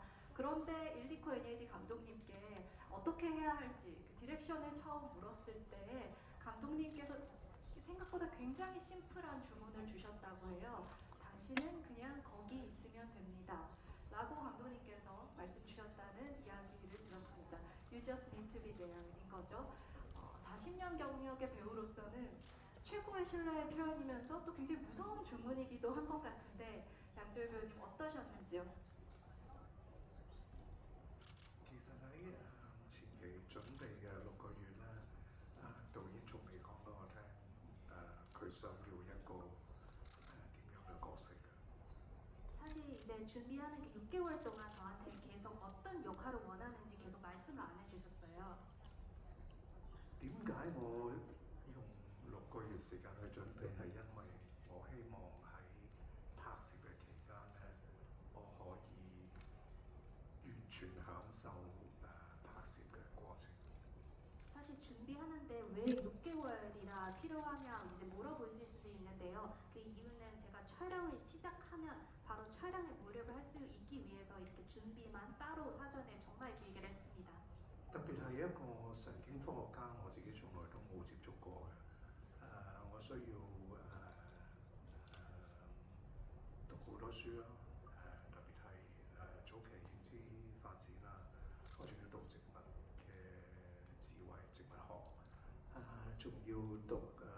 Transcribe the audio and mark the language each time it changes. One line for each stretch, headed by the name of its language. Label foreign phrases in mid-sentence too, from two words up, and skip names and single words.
Korean: 그런데 일디코 NAD 감독님께 어떻게 해야 할지 그 디렉션을 처음 물었을 때 감독님께서 생각보다 굉장히 심플한 주문을 주셨다고 해요. 당신은 그냥 거기 있으면 됩니다. 라고 감독님께서 말씀 주셨다는 이야기를 들었습니다.
English: You just need to be there
Korean: 인 거죠. 40년 경력의 배우로서는 최고의 신뢰의 표현이면서 또 굉장히 무서운 주문이기도 한 것 같은데 양조희 배우님 어떠셨는지요?
Cantonese: 其實喺前期準備嘅6個月咧，導演仲未講俾我聽，佢想要一個點樣嘅角色嘅。
Korean: 사실 이제 준비하는 그 6개월 동안 저한테 계속 어떤 역할을 원하는지 계속 말씀을 안 해주셨어요.
Cantonese: 點解我用6個月時間去準備？係因為我希望喺拍攝嘅期間咧，我可以完全享受拍攝嘅過程。
Korean: 사실 준비하는데 왜 6개월이나 필요하냐 이제 물어보실 수도 있는데요. 그 이유는 제가 촬영을 시작하면 바로 촬영에 몰입을 할 수 있기 위해서 이렇게 준비만 따로 사전에 정말 길게 했습니다.
Cantonese: 特別係一個神經科學家，我自己從來都冇接觸過嘅。我需要讀好多書啦，特別係早期認知發展啦，我仲要讀植物嘅智慧、植物學，仲要讀